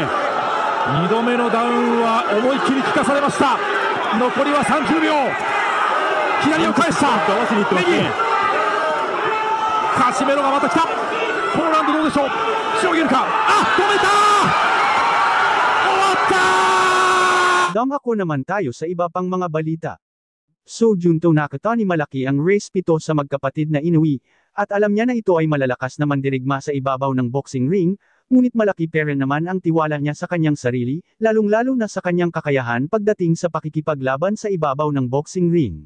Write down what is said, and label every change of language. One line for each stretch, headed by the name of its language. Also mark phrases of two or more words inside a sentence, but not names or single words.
Japanese: 2 度目のダウンは思いっきり効かされました。残りは30秒。左を返した。合わせにいってますね。カシメロがまた来た。このラウンドどうでしょう。しのげるか。止めた。終わった。
Filipino: Dumako naman tayo sa iba pang mga balita. So Junto Nakatani malaki ang race pito sa magkapatid na Inoue, at alam niya na ito ay malalakas na mandirigma sa ibabaw ng
English: boxing ring,
Filipino: ngunit malaki pa rin naman ang tiwala niya sa kanyang sarili, lalong-lalo na sa kanyang kakayahan pagdating sa pakikipaglaban sa ibabaw ng
English: boxing ring.